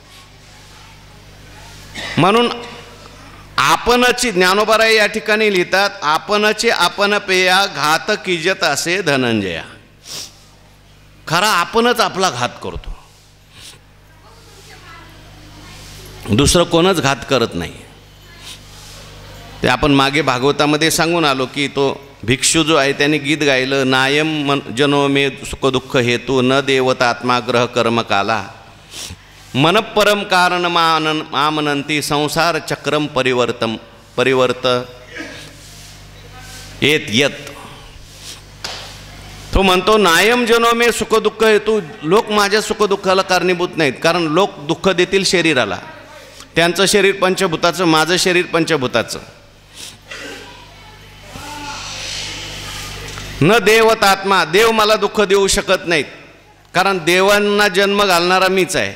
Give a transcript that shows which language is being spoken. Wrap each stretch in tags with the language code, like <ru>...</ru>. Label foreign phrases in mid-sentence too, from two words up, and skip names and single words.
<mr>म्हणून आपणची, ज्ञानोबाराय या ठिकाणी लिहितात, आपणची आपण पेया घात कीजत असे धनंजया. खरा आपणच आपला घात करतो, दुसरं कोणच घात करत नाही. ते आपण मागे भागवतामध्ये सांगून आलो की तो भिक्षू जो आहे त्याने गीत गायलं,</mr> <sa>नायम जनो मे सुख दुःख हेतू न देवतात्मा ग्रह कर्म काला मनपरम कारण मामनंती संसार चक्रम परिवर्त येत यत.</sa> <mr>तो म्हणतो,</mr> <sa>नायम जनो मे सुख दुःख हेतू.</sa> <mr>लोक माझ्या सुखदुःखाला कारणीभूत नाहीत, कारण लोक दुःख देतील शरीराला. त्यांचं शरीर पंचभूताचं, माझं शरीर पंचभूताचं.</mr> <sa>न देवतात्मा,</sa> <mr>देव मला दुःख देऊ शकत नाहीत, कारण देवांना जन्म घालणारा मीच आहे.</mr>